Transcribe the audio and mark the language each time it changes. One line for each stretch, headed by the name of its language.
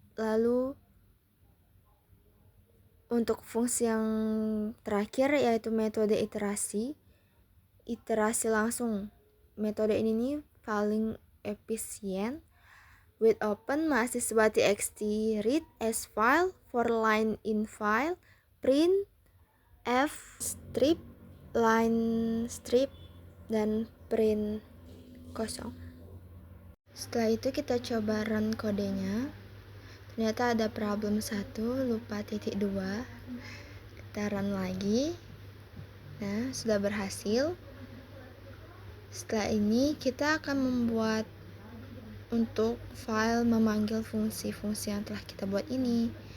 Indonesian: Lalu untuk fungsi yang terakhir yaitu metode iterasi langsung. Metode ini nih paling efisien.
English: With open mahasiswa.txt read as file, for line in file, print F strip, line strip,
Indonesian: dan
English: print kosong.
Indonesian: Setelah itu kita coba run kodenya. Ternyata ada problem 1, lupa titik 2. Kita run lagi. Nah, sudah berhasil. Setelah ini kita akan membuat untuk file memanggil fungsi-fungsi yang telah kita buat ini.